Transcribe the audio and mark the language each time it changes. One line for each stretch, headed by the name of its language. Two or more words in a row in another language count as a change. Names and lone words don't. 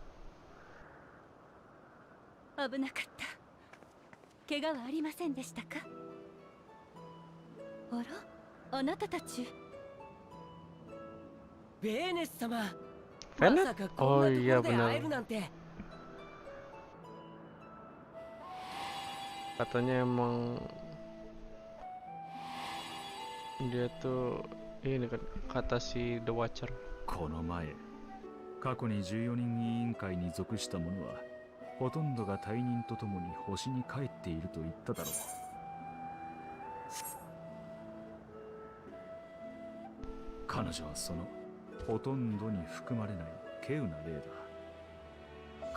Japanese: 危なかった。怪我はありませんでしたか？あら、あなたたち。ベーネス様、まベーネス？さかこんなところで会えるなんて。
Indonesian: Katanya emang dia tuh ini kan kata si The Watcher.
Japanese: この前、過去に14人委員会に属した者はほとんどが退任とともに星に帰っていると言っただろう。彼女はそのほとんどに含まれない稀有な例だ。